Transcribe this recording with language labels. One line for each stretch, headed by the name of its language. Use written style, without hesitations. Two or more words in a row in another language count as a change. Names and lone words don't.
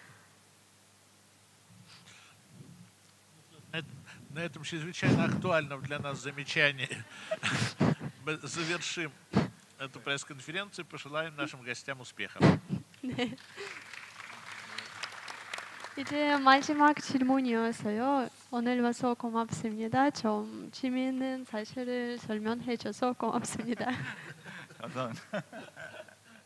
Russian: На этом чрезвычайно актуальном для нас замечании мы завершим эту пресс-конференцию. Пожелаем нашим гостям успехов.
Korean: 이제 마지막 질문이어서요. 오늘 와서 고맙습니다. 좀 재미있는 사실을 설명해 줘서 고맙습니다. 감사합니다.